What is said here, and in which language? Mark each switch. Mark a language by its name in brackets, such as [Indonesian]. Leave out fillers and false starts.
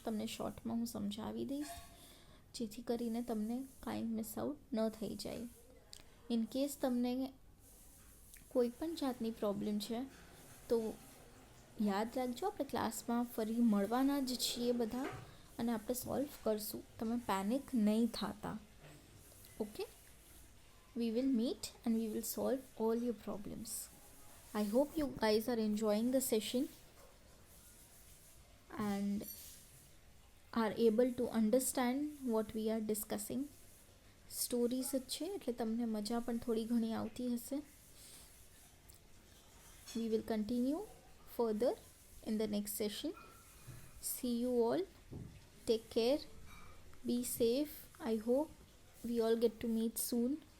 [Gujarati] તમને શોર્ટમાં હું સમજાવી દઈશ જેથી કરીને તમને કાંઈ મિસ આઉટ ન થઈ જાય. ઇન કેસ તમને કોઈ પણ જાતની પ્રોબ્લેમ છે તો યાદ રાખજો, આપણે ક્લાસમાં ફરી મળવાના જ છીએ બધા અને આપણે સોલ્વ કરશું. તમે પેનિક નહીં થતા. [English] Okay, we will meet and we will solve all your problems. I hope you guys are enjoying the session and are able to understand what we are discussing. [Gujarati] Stories જ છે એટલે તમને મજા પણ થોડી ઘણી આવતી હશે. [English] We will continue further in the next session. See you all. Take care. Be safe. I hope we all get to meet soon.